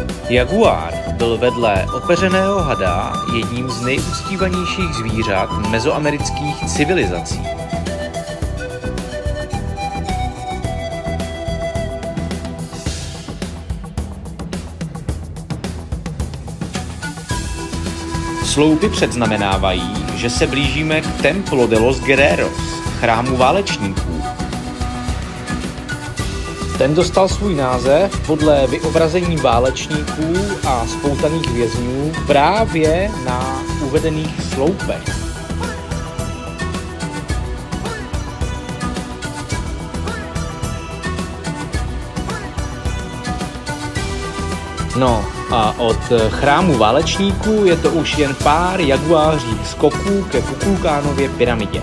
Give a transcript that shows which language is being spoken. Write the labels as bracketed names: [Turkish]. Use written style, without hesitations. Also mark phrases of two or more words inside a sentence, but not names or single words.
[Czech] Jaguár byl vedle opeřeného hada jedním z nejuctívanějších zvířat mezoamerických civilizací. Sloupy předznamenávají, že se blížíme k Templo de los Guerreros, chrámu válečníků. Ten dostal svůj název podle vyobrazení válečníků a spoutaných vězňů právě na uvedených sloupech. No a od chrámu válečníků je to už jen pár jaguářích skoků ke Kukulkánově pyramidě.